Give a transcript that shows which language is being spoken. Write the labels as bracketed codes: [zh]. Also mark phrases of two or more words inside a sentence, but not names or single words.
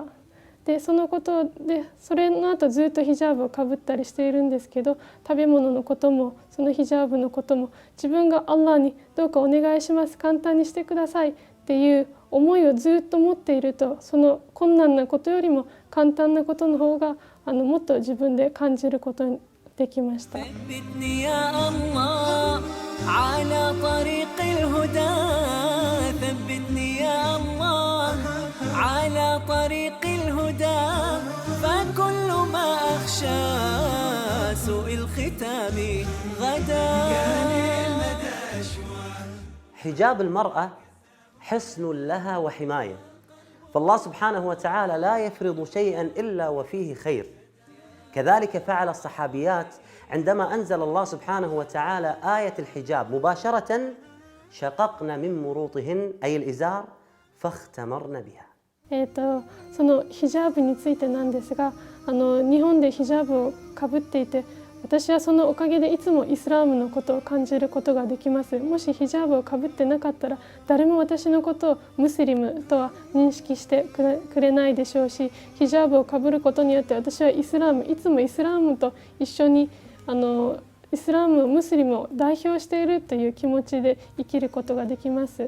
[ja] でそのことでそれの後ずっとヒジャブをかぶったりしているんですけど、食べ物のこともそのヒジャブのことも自分がアッラーにどうかお願いします、簡単にしてくださいっていう思いをずっと持っていると、その困難なことよりも簡単なことの方がもっと自分で感じることにできました。 [ar] على طريق الهدى فكل ما أخشى سوء الختام غدا. حجاب المرأة حصن لها وحماية، فالله سبحانه وتعالى لا يفرض شيئا إلا وفيه خير. كذلك فعل الصحابيات عندما أنزل الله سبحانه وتعالى آية الحجاب مباشرة شققن من مروطهن أي الإزار فاختمرن بها. [ja] そのヒジャブについてなんですが、日本でヒジャブをかぶっていて、私はそのおかげでいつもイスラームのことを感じることができます。もしヒジャブをかぶってなかったら誰も私のことをムスリムとは認識してくれないでしょうし、ヒジャブをかぶることによって私はいつもイスラームと一緒にイスラム、ムスリムを代表しているという気持ちで生きることができます。